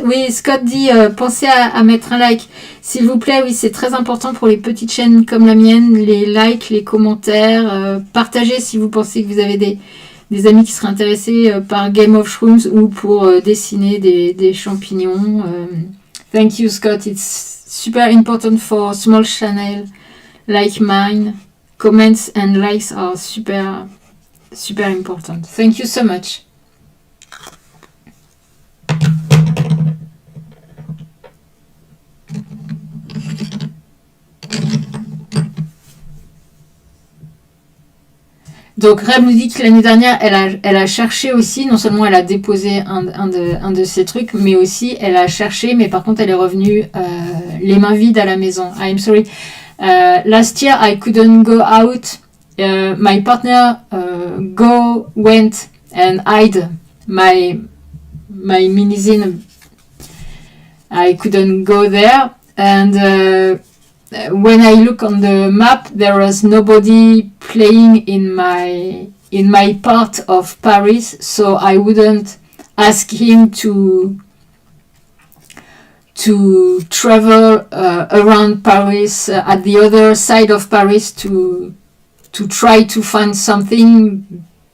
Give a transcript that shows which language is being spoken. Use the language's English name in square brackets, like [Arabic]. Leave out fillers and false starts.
[French] Oui, Scott dit, pensez à mettre un like, s'il vous plaît. Oui, c'est très important pour les petites chaînes comme la mienne, les likes, les commentaires, partagez si vous pensez que vous avez des amis qui seraient intéressés par Game of Shrooms ou pour dessiner des champignons. [English] Thank you Scott, it's super important for small channel like mine. Comments and likes are super important. Thank you so much. [French] Donc Reb nous dit que l'année dernière, elle a cherché aussi, non seulement elle a déposé un de ses trucs, mais aussi elle a cherché, mais par contre elle est revenue les mains vides à la maison. [English] I'm sorry. Last year I couldn't go out. My partner went and hide my minizine. I couldn't go there, and when I look on the map, there was nobody playing in my part of Paris, so I wouldn't ask him to travel around Paris at the other side of Paris to try to find something.